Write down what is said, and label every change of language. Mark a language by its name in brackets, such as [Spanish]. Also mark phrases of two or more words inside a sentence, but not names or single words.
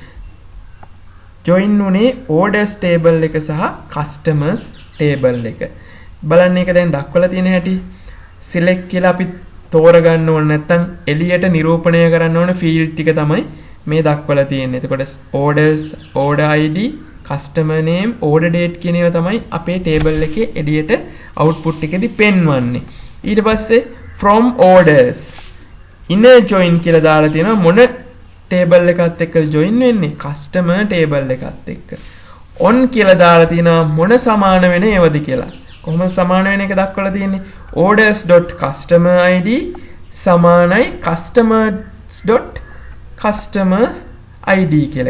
[Sinhala] join උනේ [English] orders table [Sinhala] එක සහ [English] customers table [Sinhala] එක. බලන්න ඒක දැන් දක්වලා තියෙන හැටි. select කියලා අපි තෝරගන්න ඕන නැත්නම් එළියට නිරූපණය කරන්න ඕන field ටික තමයි මේ දක්වලා තියෙන්නේ. එතකොට [English] orders, order id, customer name, order date [Sinhala] කියන ඒවා තමයි අපේ table එකේ එළියට output එකේදී පෙන්වන්නේ. ඊට පස්සේ [English] from orders inner join [Sinhala] කියලා දාලා තියෙනවා. මොන table එකත් එක්ක join වෙන්නේ? [English] customer table [Sinhala] එකත් එක්ක. on කියලා දාලා තියෙනවා මොන සමාන වෙන ඒවද කියලා. කොහොමද සමාන වෙන එක දක්වලා තියෙන්නේ? [English] orders.customer id [Sinhala] සමානයි [English] customers.customer id [Sinhala] කියලා.